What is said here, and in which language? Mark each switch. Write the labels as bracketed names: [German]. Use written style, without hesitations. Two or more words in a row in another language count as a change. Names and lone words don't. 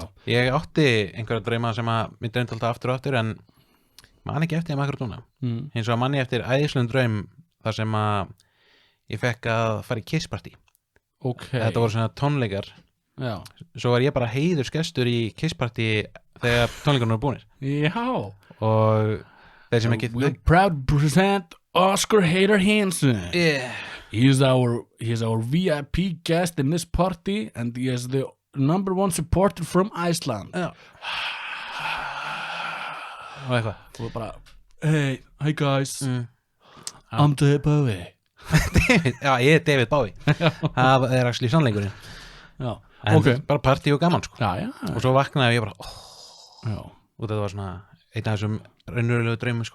[Icelandic] Ég átti einhverja drauma sem að mér dreymdi alltaf aftur og aftur en man ekki eftir þeim akkurat núna hins og að manni eftir æðislum draum þar sem að ég fekk að fara í kisspartí þetta voru svona tónleikar já. Svo var ég bara heiðursgestur í kisspartí þegar tónleikarnir voru búnir já og þeir sem ekki [English] we're proud to present Oscar Heiðar Hansen he's our VIP guest in this party and he is the number one supporter from Iceland [Icelandic] og eitthvað og bara [English] hey guys I'm David Bowie [Icelandic] já, ég er David Bowie það er actually sannleikurinn já, en bara partí og gaman sko já. Og svo vaknaði ég bara og þetta var svona einn af þessum raunverulegu draumum sko